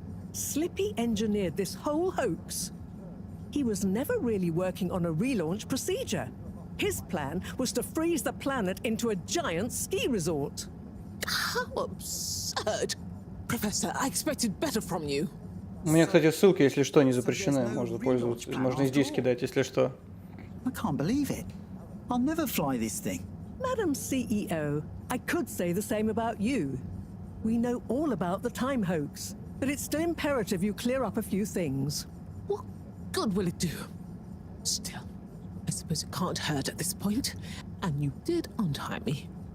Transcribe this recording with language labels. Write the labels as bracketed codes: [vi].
[en] Slippy engineered this whole hoax. He was never really working on a relaunch procedure. His plan was to freeze the planet into a giant ski resort. How absurd! Professor, I expected better from you. [ru] У меня, кстати, ссылки, если что, не запрещены. Можно пользоваться, можно и здесь кидать, если что. [en] I can't believe it. I'll never fly this thing. Madam CEO, I could say the same about you. We know all about the time hoax, but it's still imperative you clear up a few things. What good will it do? Still, I suppose it can't hurt at this point, and you did untie me.